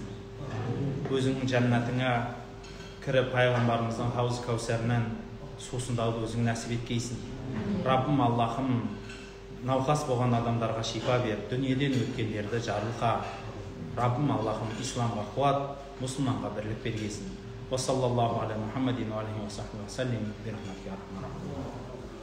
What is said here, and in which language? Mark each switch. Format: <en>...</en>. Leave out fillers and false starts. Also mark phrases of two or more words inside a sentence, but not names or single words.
<kk>Өзіңнің жәннатыңа кіріп, пайғамбарымыздың хауыз кәусәрінен сусындауды өзің нәсіп еткейсін. Раббим Аллахым, науқас болған адамдарға шипа бер, дүниеден өткендерді жарылқа. Раббим Аллахым, исламға қуат, мұсылманға бірлік бергейсін.</kk> <ar>وصلى الله على محمد وعليه وصحبه وسلم.</ar>